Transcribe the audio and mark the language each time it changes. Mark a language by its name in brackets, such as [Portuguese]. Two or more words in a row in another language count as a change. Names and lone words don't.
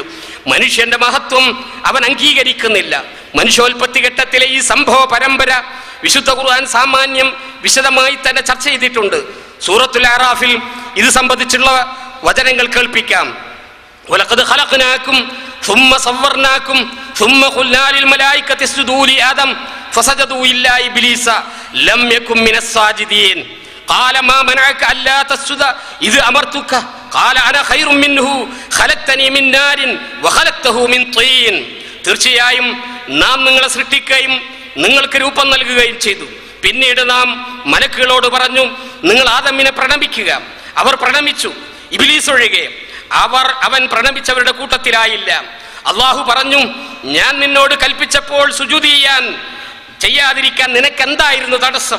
[Malayalam] മനുഷ്യന്റെ മഹത്വം അവൻ അംഗീകരിക്കുന്നില്ല. മനുഷ്യോൽപത്തി ഘട്ടത്തിലെ ഈ സംഭവ പരമ്പര വിശുദ്ധ ഖുർആൻ സാമാന്യം വിശദമായി തന്നെ ചർച്ച ചെയ്തിട്ടുണ്ട്. സൂറത്തുൽ അറാഫിൽ ഇത് സംബന്ധിച്ചുള്ള വചനങ്ങൾ കേൾപ്പിക്കാം. [Arabic] ولقد خلقناكم ثم صورناكم ثم قلنا للملائكة اسجدوا لآدم فسجدوا إلا إبليس لم يكن من الساجدين قال ما منعك ألا تسجد إذ أمرتك قال أنا خير منه خلقتني من نار وخلقته من طين. [Malayalam] തീർച്ചയായും നാം നിങ്ങളെ സൃഷ്ടിക്കുകയും നിങ്ങൾക്ക് രൂപം നൽകുകയും ചെയ്തു. പിന്നീട് നാം മലക്കുകളോട് പറഞ്ഞു, നിങ്ങൾ ആദമിനെ പ്രണമിക്കുക. അവർ പ്രണമിച്ചു, ഇബ്ലീസ് ഒഴികെ. അവൻ പ്രണമിച്ചവരുടെ കൂട്ടത്തിലായില്ല. അള്ളാഹു പറഞ്ഞു, ഞാൻ നിന്നോട് കൽപ്പിച്ചപ്പോൾ സുജൂദ് ചെയ്യാതിരിക്കാൻ നിനക്കെന്തായിരുന്നു തടസ്സം?